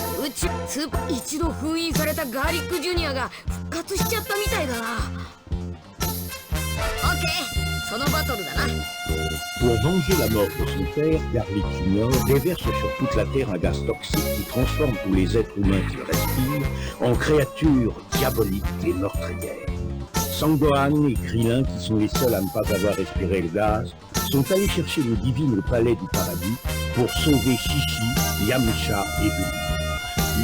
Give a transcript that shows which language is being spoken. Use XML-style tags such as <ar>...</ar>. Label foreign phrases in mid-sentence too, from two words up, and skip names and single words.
<ja>ち一度封印されたガーリックジュニアが復活しちゃったみたいだな。オッケー、そのバトルだな。</ja> <fr>Pour venger la mort de son père, Garlic Junior déverse sur toute la Terre un gaz toxique qui transforme tous les êtres humains qui le respirent en créatures diaboliques et meurtrières. Sangohan et Krillin, qui sont les seuls à ne pas avoir respiré le gaz, sont allés chercher le divin au palais du paradis pour sauver Chichi, Yamcha et Bulma.</fr>